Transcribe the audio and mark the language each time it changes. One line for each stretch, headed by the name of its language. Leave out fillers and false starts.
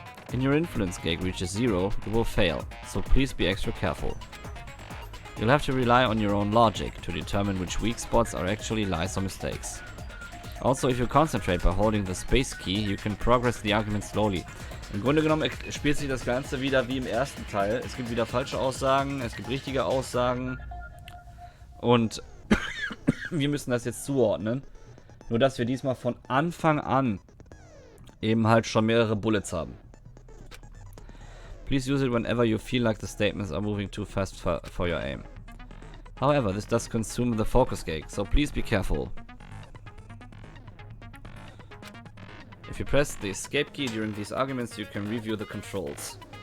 English: When your influence gauge reaches 0, you will fail, so please be extra careful. You'll have to rely on your own logic to determine which weak spots are actually lies or mistakes. Also, if you concentrate by holding the space key, you can progress the argument slowly.
German: Im Grunde genommen spielt sich das Ganze wieder wie im ersten Teil. Es gibt wieder falsche Aussagen, es gibt richtige Aussagen. Und wir müssen das jetzt zuordnen. Nur, dass wir diesmal von Anfang an eben halt schon mehrere Bullets haben.
English: Please use it whenever you feel like the statements are moving too fast for your aim. However, this does consume the focus gauge, so please be careful. If you press the escape key during these arguments, you can review the controls.